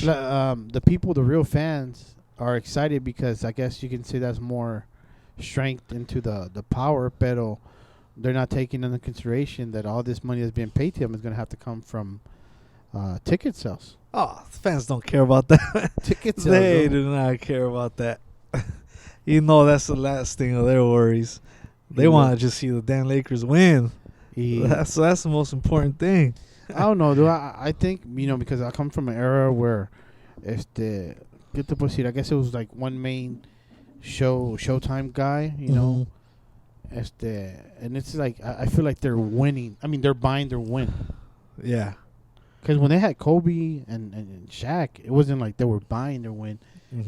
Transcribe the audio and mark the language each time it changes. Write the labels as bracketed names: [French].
[English] The people, the real fans, are excited because I guess you can say that's more strength into the power, pero they're not taking into consideration that all this money that's being paid to him is going to have to come from ticket sales. Oh, fans don't care about that. Ticket sales. They do not care about that. That's the last thing of their worries. They want to just see the damn Lakers win. That's the most important thing. I don't know, dude. I think, because I come from an era where, [Spanish] ¿qué te puedo decir? [English] I guess it was like one main Showtime guy, Mm-hmm. And it's like, I feel like they're winning. I mean, they're buying their win. Yeah. Because when they had Kobe and Shaq, it wasn't like they were buying their win. Mm-hmm.